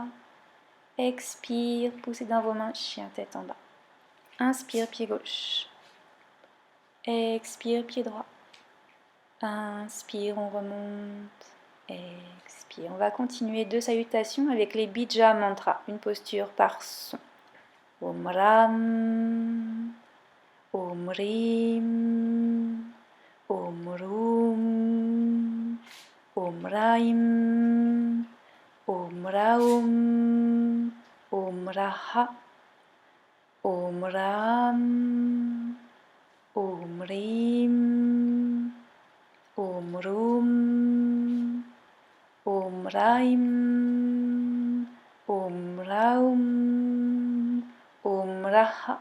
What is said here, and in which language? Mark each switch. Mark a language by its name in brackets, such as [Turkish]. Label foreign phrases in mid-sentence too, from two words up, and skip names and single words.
[French] Expire, poussez dans vos mains, chien tête en bas. Inspire, pied gauche. Expire, pied droit. Inspire, on remonte. Expire. On va continuer 2 salutations avec les bija mantras, une posture par son. [Sanskrit] Om Ram, Om Rim, Om Rum, Om Raim, Om Raum, Om Raha, Om Ram, Om Rim, Om Rum, Om Raim, Om Raum, Om Raha.